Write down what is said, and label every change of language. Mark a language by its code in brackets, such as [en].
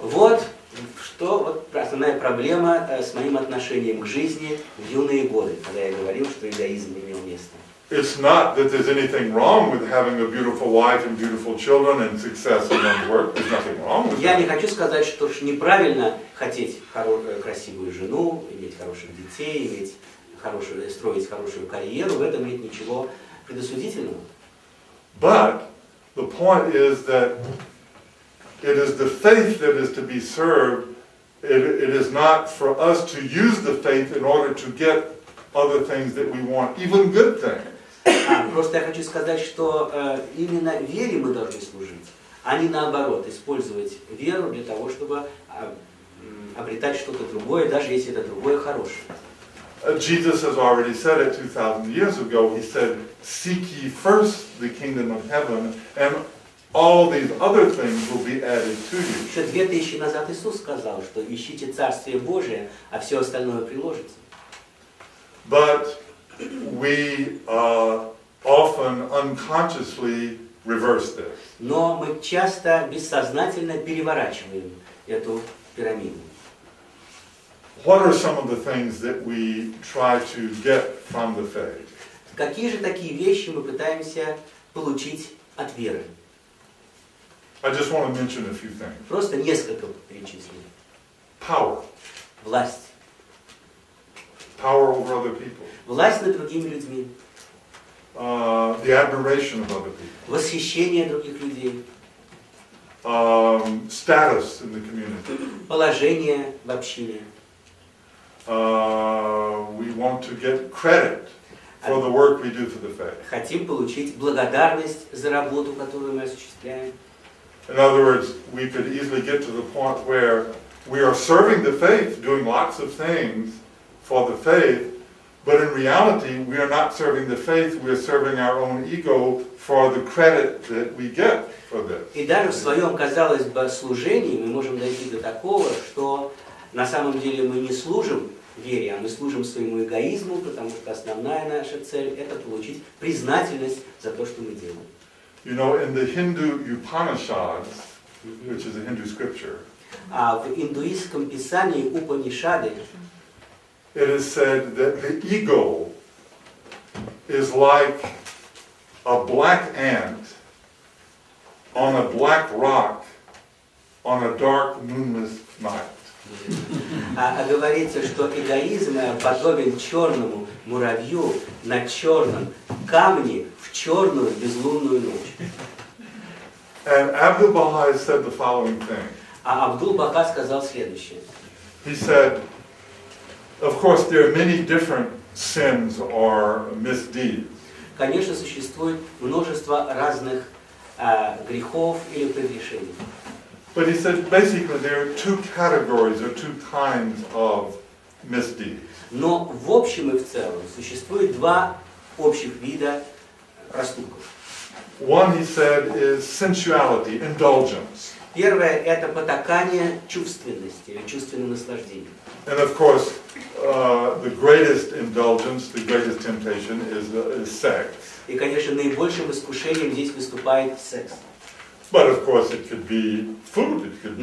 [ru] Вот основная проблема с моим отношением к жизни в юные годы, когда я говорил, что эгоизм имел место. [en] It's not that there's anything wrong with having a beautiful wife and beautiful children and success in one's work. There's nothing wrong with [ru] Я [en] that. [ru] не хочу сказать, что неправильно хотеть красивую жену, иметь хороших детей, строить хорошую карьеру. В этом нет ничего предосудительного. [en] But the point is that it is the faith that is to be served. It is not for us to use the faith in order to get other things that we want, even good things. [ru] Просто я хочу сказать, что именно вере мы должны служить, а не наоборот, использовать веру для того, чтобы обретать что-то другое, даже если это другое хорошее. [en] Jesus has already said it 2,000 years ago. He said, "Seek ye first the kingdom of heaven, and all these other things will be added to you." [ru] Еще 2000 назад Иисус сказал, что ищите Царствие Божие, а все остальное приложится. [en] But we often unconsciously reverse this. [ru] Но мы часто бессознательно переворачиваем эту пирамиду. [en] What are some of the things that we try to get from the faith? [ru] Какие же такие вещи мы пытаемся получить от веры? [en] I just want to mention a few things. [ru] Просто несколько перечислим. [en] Power. [ru] Власть. [en] Power over other people. [ru] Власть над другими людьми. [en] The admiration of other people. [ru] Восхищение других людей. [en] Status in the community. [ru] Положение в общине. [en] We want to get credit for the work we do for the faith. [ru] Хотим получить благодарность за работу, которую мы осуществляем. [en] In other words, we could easily get to the point where we are serving the faith, doing lots of things for the faith, but in reality, we are not serving the faith, we are serving our own ego for the credit that we get for this. [ru] И даже в своем, казалось бы, служении мы можем дойти до такого, что на самом деле мы не служим вере, а мы служим своему эгоизму, потому что основная наша цель – это получить признательность за то, что мы делаем. [en] You know, in the Hindu Upanishads, which is a Hindu scripture, [ru] А в индуистском писании Упанишады [en] it is said that the ego is like a black ant on a black rock on a dark moonless night. [ru] говорится, что эгоизм подобен черному муравью на черном камне в черную безлунную ночь. [en] And Abdu'l-Baha said the following thing. [ru] А Абдул-Баха сказал следующее. [en] He said, of course, there are many different sins or misdeeds. [ru] Конечно, существует множество разных грехов или прегрешений. [en] But he said basically there are two categories or two kinds of misdeeds. [ru] Но в общем и в целом существует два общих вида проступков. [en] One, he said, is sensuality, indulgence. [ru] Первое – это потакание чувственности или чувственного наслаждения. [en] And of course, the greatest indulgence, the greatest temptation is sex. [ru] И, конечно, наибольшим искушением здесь выступает секс. [en] But of course, it could be food, it could be,